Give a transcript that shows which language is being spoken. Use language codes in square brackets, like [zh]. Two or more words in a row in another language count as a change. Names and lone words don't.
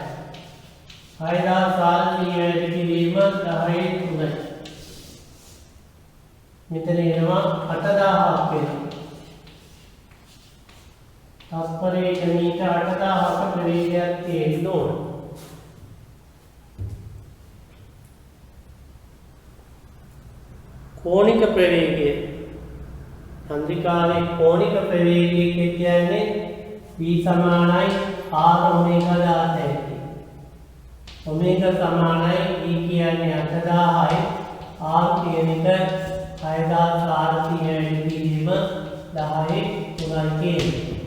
[si] 6400 වැඩි කිරීම 10යි 3යි. මෙතන එනවා 8000ක් වෙනවා. තත්පරයක මීටර 8000ක ප්‍රවේගයක් තියෙන්න ඕන. කෝණික ප්‍රවේග චන්ද්‍රිකාවේ කෝණික ප්‍රවේග කියන්නේ v සමානයි r ඔමේගා දාතයි. ඔමේගා සමානයි v කියන්නේ 8000යි r කියන එක 6400 විදිහම 10 3යි කියන්නේ.